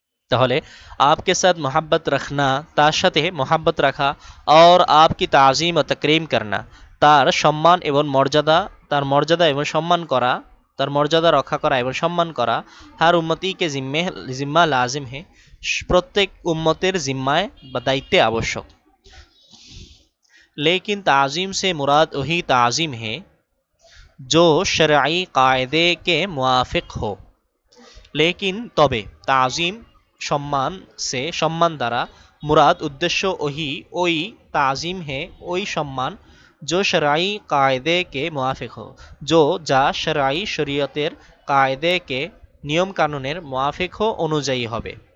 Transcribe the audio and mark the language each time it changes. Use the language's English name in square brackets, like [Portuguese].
[Bangla] তাহলে [Hindi] आपके साथ मोहब्बत रखना [Bangla] তার সাথে মোহাব্বত রাখা, [Hindi] और आपकी ताज़ीम [Bangla] ও [Hindi] तकरीम करना [Bangla] তার সম্মান এবং মর্যাদা, তার মর্যাদা এবং সম্মান করা, তার মর্যাদা রক্ষা করা এবং সম্মান করা [Hindi] হার উম্মতি কে জিম্মা লাজিম হে [Bangla] প্রত্যেক উম্মতের জিম্মায় বা দায়িত্বে আবশ্যক। [Hindi] लेकिन ताज़ीम से मुराद वही ताज़ीम है जो शरई कायदे के मुआफिक हो। लेकिन [Bangla] তবে তাজিম সম্মান সে সম্মান দ্বারা, মুরাদ উদ্দেশ্য ওই তাজিম হে ওই সম্মান, [Hindi] जो शरई कायदे के मुआफिक हो [Bangla] যা শরঈ শরীয়তের কায়দে কে নিয়ম কানুনের মুআফিক हो অনুযায়ী হবে।